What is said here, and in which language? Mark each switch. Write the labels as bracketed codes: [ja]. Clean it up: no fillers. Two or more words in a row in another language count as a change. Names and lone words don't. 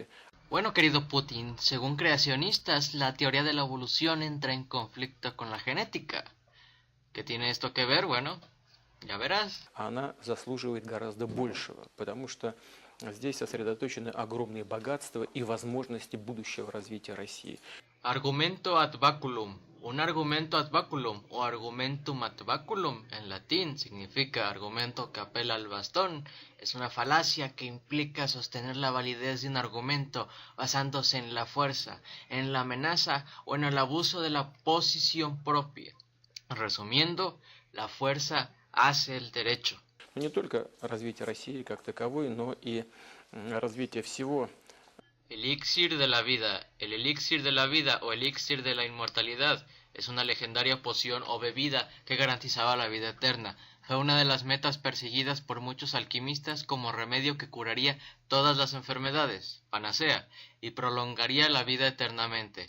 [es] Bueno, querido Putin, según creacionistas, la teoría de la evolución entra en conflicto con la genética. ¿Qué tiene esto que ver? Bueno, ya verás. [ru] Она заслуживает гораздо большего, потому что здесь сосредоточены огромные богатства и возможности будущего развития России. [es] Argumento [la] ad baculum. [es] Un argumento ad baculum o [la] argumentum ad baculum [es] en latín significa argumento que apela al bastón. Es una falacia que implica sostener la validez de un argumento basándose en la fuerza, en la amenaza o en el abuso de la posición propia. Resumiendo, la fuerza hace el derecho. [ru] Не только развитие России как таковой, но и развитие всего. [es] Elixir de la vida. El elixir de la vida o elixir de la inmortalidad es una legendaria poción o bebida que garantizaba la vida eterna. Fue una de las metas perseguidas por muchos alquimistas como remedio que curaría todas las enfermedades, panacea, y prolongaría la vida eternamente.